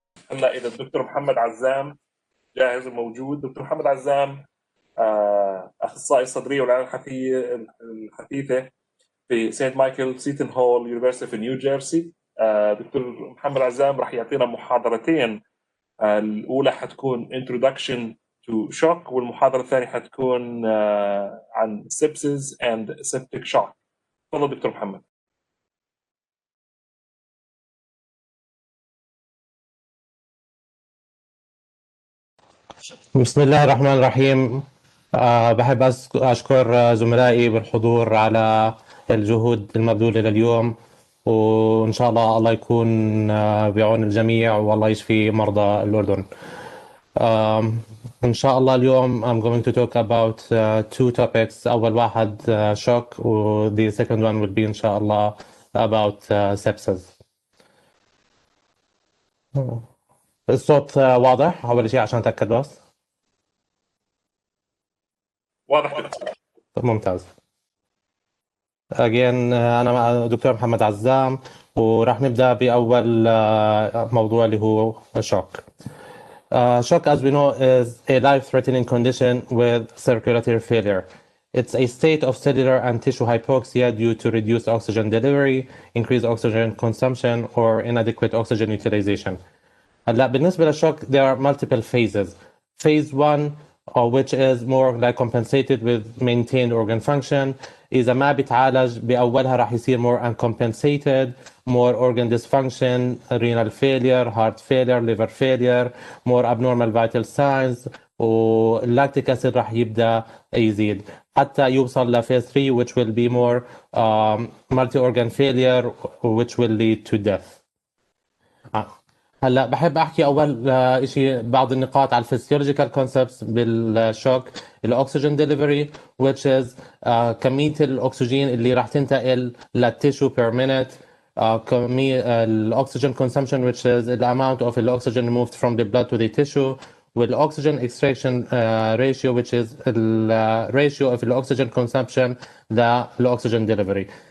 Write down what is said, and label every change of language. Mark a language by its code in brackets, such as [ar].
[ar] هلا اذا الدكتور محمد عزام جاهز وموجود. دكتور محمد عزام اخصائي صدريه والعنايه الحثيثه في سانت مايكل سيتن هول يونيفرسيتي في نيو جيرسي. دكتور محمد عزام راح يعطينا محاضرتين. الاولى حتكون [en] introduction to shock [ar] والمحاضره الثانيه حتكون عن [en] sepsis and septic shock. [ar] تفضل دكتور محمد. بسم الله الرحمن الرحيم. بحب أشكر زملائي بالحضور على الجهود المبذولة لليوم، وإن شاء الله يكون بعون الجميع والله يشفي مرضى الأردن. إن شاء الله اليوم [en] I'm going to talk about two topics. [ar] أول واحد [en] shock و the second one will be [ar] إن شاء الله [en] about sepsis. [ar] الصوت واضح أول شيء عشان أتأكد بس. واضح. ممتاز. Again أنا دكتور محمد عزام وراح نبدأ بأول موضوع اللي هو shock. [en] Shock, as we know, is a life-threatening condition with circulatory failure. It's a state of cellular and tissue hypoxia due to reduced oxygen delivery, increased oxygen consumption, or inadequate oxygen utilization. [ar] هلا بالنسبة للشوك [en] there are multiple phases. Phase 1 which is more like compensated with maintained organ function. [ar] إذا ما بتعالج بأولها راح يصير [en] more uncompensated, more organ dysfunction, renal failure, heart failure, liver failure, more abnormal vital signs, واللاكتيك acid [ar] راح يبدأ يزيد حتى يوصل لphase [en] 3 which will be more multi-organ failure which will lead to death. [ar] هلا بحب احكي اول شيء بعض النقاط على الفسيولوجيكال كونسبتس بالشوك. الاكسجين ديليفري [en] which is [ar] كميه الاكسجين اللي راح تنتقل للتيشو بير مينيت. كميه الاكسجين [en] consumption which is the amount of the oxygen removed from the blood to the tissue. والاكسجين extraction ratio which is the ratio of the oxygen consumption [ar] للاكسجين ديليفري.